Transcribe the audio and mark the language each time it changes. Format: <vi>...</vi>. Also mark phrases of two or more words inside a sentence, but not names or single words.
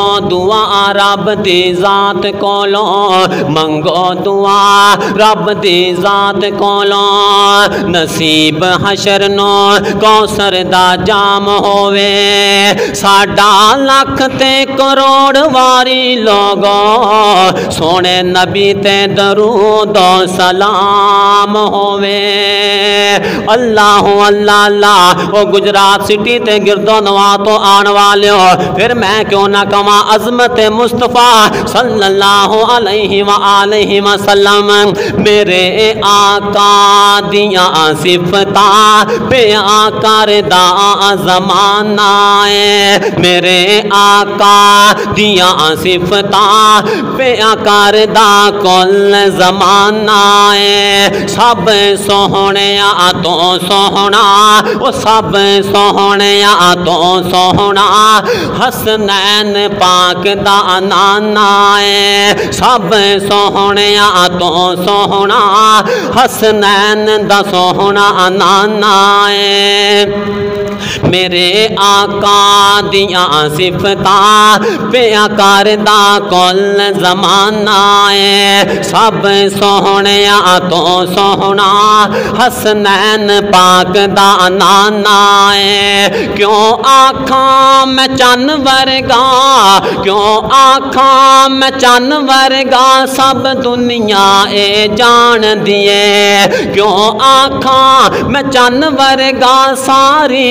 <pa>دعا رب دی ذات کولوں منگو دعا رب دی ذات کولوں نصیب حشر نو کوثر دا جام ہووے ساڈا لاکھ تے کروڑ واری لوگو سونے نبی تے درود و سلام ہووے اللہ اللہ اللہ او گجرات سٹی تے گردو نواں تو آن والے ہو پھر میں کیوں نہ کہاں عظمت مصطفیٰ</pa> <ar>صلی اللہ علیہ وآلہ وسلم</ar> <pa>میرے آقا دیاں صفتاں بیاں کردہ زمانہ ہے میرے آقا دیاں صفتاں بیاں کردہ کل زمانہ ہے سب سوہنے تو سوہنا وہ سب سوہنے تو سوہنا حسنین پاک دا نانا ہے سب سوہنے تو سوہنا حسنین دا سوہنا نانا ہے میرے آقا دیاں صفتاں بیاں کردہ کل زمانہ ہے سب سوہنے تو سوہنا حسنین پاک دا نانا ہے کیوں آکھاں میں چن ورگا کیوں آکھاں میں چن ورگا سب دنیا اے جان دیے کیوں آکھاں میں چن ورگا ساری</pa>